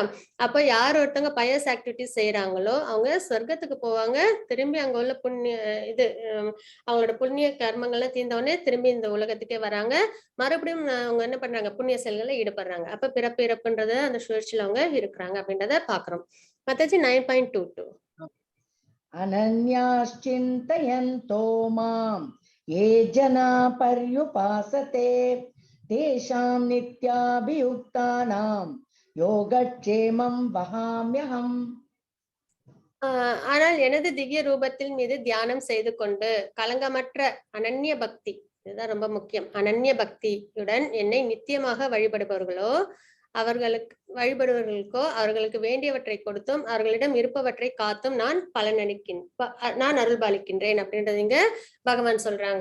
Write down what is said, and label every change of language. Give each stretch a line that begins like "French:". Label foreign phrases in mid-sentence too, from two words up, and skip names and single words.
Tamil: அப்ப யார் ஒருத்தவங்க
English: pious activities
Tamil: செய்யறாங்களோ அவங்க சொர்க்கத்துக்கு போவாங்க. திரும்பி அங்க உள்ள அவங்களோட புண்ணிய கர்மங்கள்லாம் தீர்ந்தவொடனே திரும்பி இந்த உலகத்துக்கே வராங்க. மறுபடியும் அவங்க என்ன பண்றாங்க, புண்ணிய செயல்களை ஈடுபடுறாங்க. அப்ப பிறப்பு இறப்புன்றத அந்த சுழற்சியில அவங்க இருக்கிறாங்க அப்படின்றத பாக்குறோம். மத்தாச்சி 9.22
Sanskrit: अनन्याश्चिन्तयन्तो मां ये जना पर्युपासते तेषां नित्याभियुक्तानां योगक्षेमं वहाम्यहम्.
Tamil: ஆனால் எனது திவ்ய ரூபத்தின் மீது தியானம் செய்து கொண்டு கலங்கமற்ற அனன்ய பக்தி, இதுதான் ரொம்ப முக்கியம், அனன்ய பக்தியுடன் என்னை நித்தியமாக வழிபடுபவர்களுக்கோ அவர்களுக்கு வேண்டியவற்றை கொடுத்தும் அவர்களிடம் இருப்பவற்றை காத்தும் நான் அருள் பாலிக்கின்றேன் அப்படின்றது இங்க பகவான் சொல்றாங்க.